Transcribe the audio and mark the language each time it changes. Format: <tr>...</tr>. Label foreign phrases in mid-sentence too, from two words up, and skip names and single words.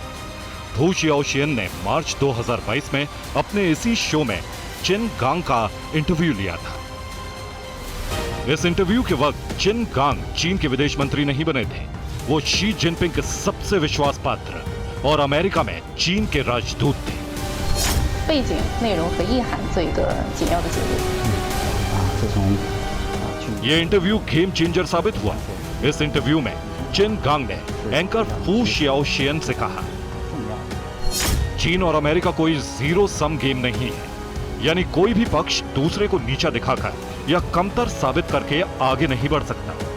<hi>फू शियाओशियन ने मार्च 2022 में अपने इसी शो में चिन गांग का इंटरव्यू लिया था। इस इंटरव्यू के वक्त चिन गांग चीन के विदेश मंत्री नहीं बने थे। वो शी जिनपिंग के सबसे विश्वास पात्र और अमेरिका में चीन के राजदूत थे।</hi> <zh>背景内容和意涵做一个简要的解读。</zh> <hi>ये इंटरव्यू</hi> <en>game changer</en> <hi>साबित हुआ। इस इंटरव्यू में चिन गांग ने एंकर फू शियाओशियन से कहा, चीन और अमेरिका कोई</hi> <en>zero sum game</en> <hi>नहीं है, यानी कोई भी पक्ष दूसरे को नीचा दिखाकर या कमतर साबित करके आगे नहीं बढ़ सकता।</hi>